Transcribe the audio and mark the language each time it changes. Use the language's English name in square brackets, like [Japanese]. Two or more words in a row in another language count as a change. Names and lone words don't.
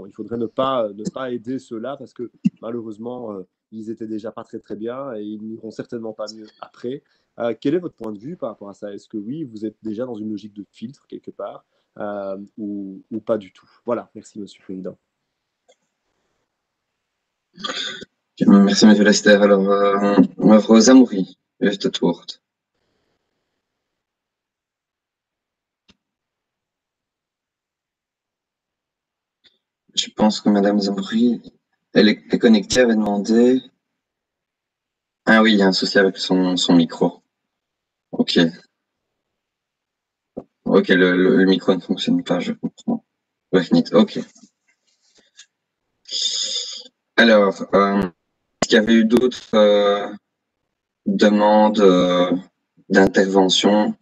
[French] Il faudrait ne pas aider ceux-là parce que malheureusement, ils étaient déjà pas très très bien et ils n'iront certainement pas mieux après. Quel est votre point de vue par rapport à ça? Est-ce que oui, vous êtes déjà dans une logique de filtre quelque part ou pas du tout? Voilà, merci Monsieur le Président. Merci Monsieur Lester. Alors, Rosa Moury, juste [Dutch] het woord. [French] Je pense que Madame Zamoury, elle est connectée, avait demandé. Ah oui, il y a un souci avec son micro. Ok. Ok, le micro ne fonctionne pas, je comprends. Ok. Alors, est-ce qu'il y avait eu d'autres demandes d'intervention?